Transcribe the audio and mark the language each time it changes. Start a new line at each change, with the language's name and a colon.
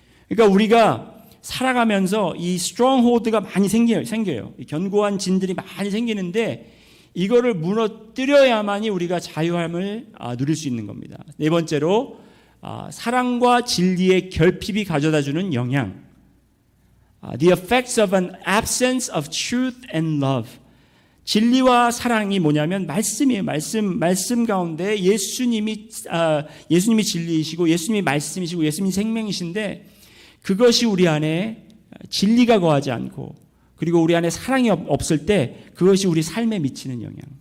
Korean: 그러니까 우리가 살아가면서 이 stronghold가 많이 생겨요. 이 견고한 진들이 많이 생기는데, 이거를 무너뜨려야만이 우리가 자유함을 누릴 수 있는 겁니다. 네 번째로 사랑과 진리의 결핍이 가져다주는 영향.
English: The effects of an absence of truth and love.
Korean: 진리와 사랑이 뭐냐면 말씀이에요. 말씀 가운데 예수님이 진리이시고 예수님이 말씀이시고 예수님이 생명이신데 그것이 우리 안에 진리가 거하지 않고 그리고 우리 안에 사랑이 없을 때 그것이 우리 삶에 미치는 영향.